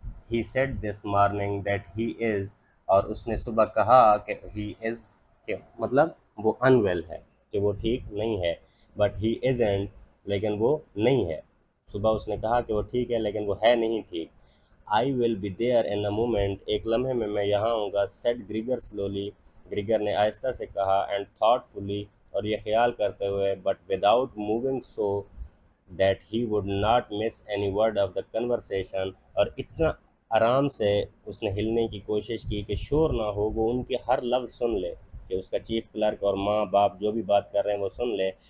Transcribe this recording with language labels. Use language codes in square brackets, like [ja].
[en] He said this morning that he is، [ur] اور اس نے صبح کہا کہ [en] he is، [ur] کہ مطلب وہ unwell ہے، کہ وہ ٹھیک نہیں ہے. [en] But he isn't، [ur] لیکن وہ نہیں ہے. صبح اس نے کہا کہ وہ ٹھیک ہے لیکن وہ ہے نہیں ٹھیک. [en] I will be there in a moment، [ur] ایک لمحے میں یہاں ہوں گا. [en] said Grigor slowly، [ur] گریگر نے آہستہ سے کہا. [en] and thoughtfully، [ur] اور یہ خیال کرتے ہوئے. [en] but without moving so that he would not miss any word of the conversation، [ur] اور اتنا آرام سے اس نے ہلنے کی کوشش کی کہ شور نہ ہو، وہ ان کے ہر لفظ سن لے، کہ اس کا چیف کلرک اور ماں باپ جو بھی بات کر رہے ہیں وہ سن لے.